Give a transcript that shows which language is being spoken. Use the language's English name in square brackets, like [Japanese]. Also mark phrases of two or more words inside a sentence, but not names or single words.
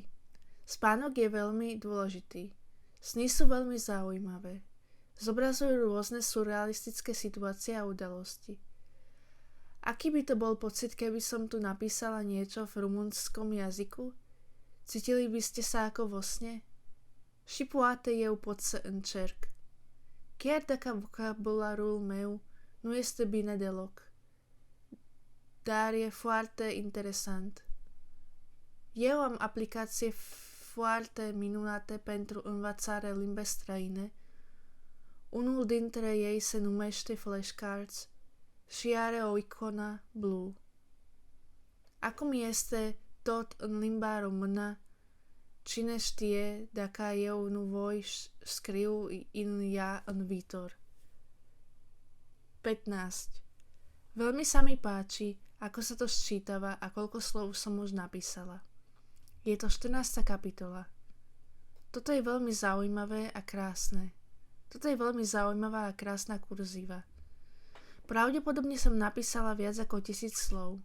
[Slovak] Spánok je veľmi dôležitý. Sny sú veľmi zaujímavé. Zobrazujú rôzne surrealistické situácie a udalosti. Aký by to bol pocit, keby som tu napísala niečo v rumunskom jazyku? Cítili by ste sa ako vo sne? [Romanian] Și poate eu pot să încerc. Chiar dacă vocabularul meu nu este bine deloc. Dar e foarte interesant. Eu am aplicații foarte minunate pentru învățarea limbi străine. Unul dintre ei se numește Flashcards și are o iconă blue. Acum este tot în limba română. Cine știe dacă eu nu voi scriu în ea în viitor. 15. [Slovak] Veľmi sa mi páči, ako sa to sčítava a koľko slov som už napísala. Je to 14. kapitola. Toto je veľmi zaujímavé a krásne. Toto je veľmi zaujímavá a krásna kurzíva. Pravdepodobne som napísala viac ako 1000 slov.